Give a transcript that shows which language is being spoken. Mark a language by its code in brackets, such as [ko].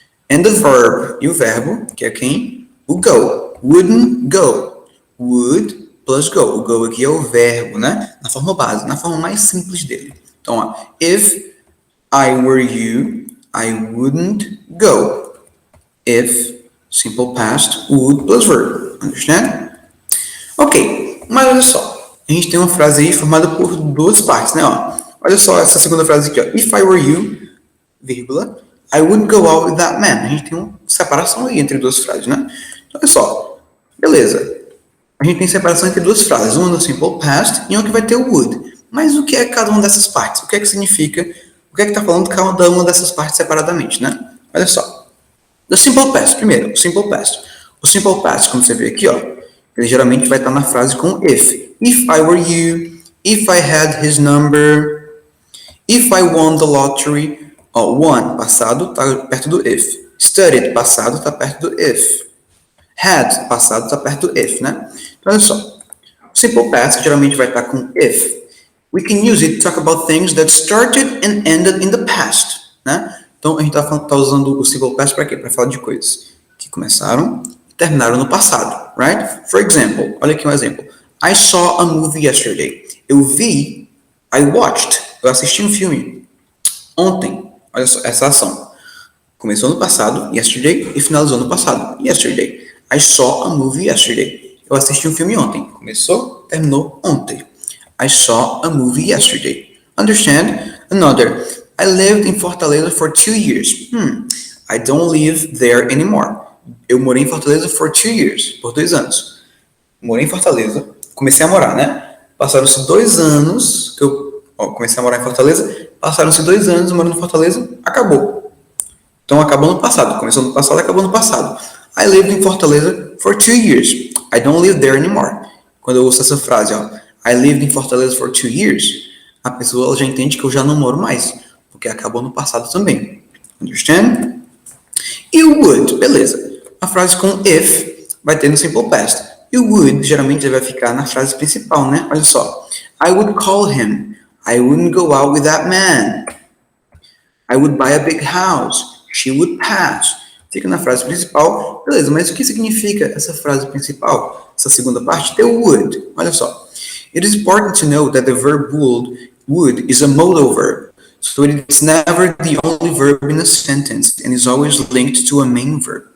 [en] And the verb, [pt] e o verbo, que é quem? [en] O go. Wouldn't go. Would plus go. [pt] O go aqui é o verbo, né? Na forma base, na forma mais simples dele. Então, ó, [en] if I were you, I wouldn't go. If, simple past, would plus verb. Understand? [pt] Ok, mas olha só. A gente tem uma frase aí formada por duas partes, né? Ó, olha só essa segunda frase aqui, ó. [en] If I were you, vírgula, I wouldn't go out with that man. [pt] A gente tem uma separação aí entre duas frases, né? Então, olha só. Beleza. A gente tem separação entre duas frases. Uma no simple past e uma que vai ter o would. Mas o que é cada uma dessas partes? O que é que significa? O que é que está falando cada uma dessas partes separadamente, né? Olha só. [en] The simple past, [pt] primeiro, o simple past. O simple past, como você vê aqui, ó, ele geralmente vai estar na frase com if. [en] If I were you, if I had his number, if I won the lottery. [pt] Ó, won, passado, está perto do if. Studied, passado, está perto do if. Had, passado, está perto do if, né? Então, olha só. O simple past geralmente vai estar com if. [en] We can use it to talk about things that started and ended in the past, né? [pt] Então, a gente tá usando o simple past para quê? Para falar de coisas que começaram e terminaram no passado, right? [en] For example, [pt] olha aqui um exemplo. [en] I saw a movie yesterday. [pt] Eu vi, [en] I watched, [pt] eu assisti um filme ontem. Olha só, essa ação. Começou no passado, yesterday, e finalizou no passado, yesterday. [en] I saw a movie yesterday. [pt] Eu assisti um filme ontem. Começou, terminou ontem. [en] I saw a movie yesterday. Understand? Another. I lived in Fortaleza for 2 years. I don't live there anymore. [pt] Eu morei em Fortaleza [en] for 2 years. [pt] Por 2 anos. Morei em Fortaleza. Comecei a morar, né? Passaram-se 2 anos que eu comecei a morar em Fortaleza. Passaram-se 2 anos morando em Fortaleza. Acabou. Então, acabou no passado. Começou no passado, acabou no passado. [en] I lived in Fortaleza for 2 years. I don't live there anymore. [pt] Quando eu ouço essa frase, ó, [en] I lived in Fortaleza for 2 years, [pt] a pessoa ela já entende que eu já não moro mais, porque acabou no passado também. [en] Understand? [pt] E o would, beleza. A frase com if vai ter no simple past. E o would geralmente vai ficar na frase principal, né? Olha só. [en] I would call him. I wouldn't go out with that man. I would buy a big house. She would pass. [pt] Fica na frase principal. Beleza, mas o que significa essa frase principal? Essa segunda parte? Ter o would. Olha só. [en] It is important to note that the verb would is a modal verb, so it's never the only verb in a sentence and is always linked to a main verb.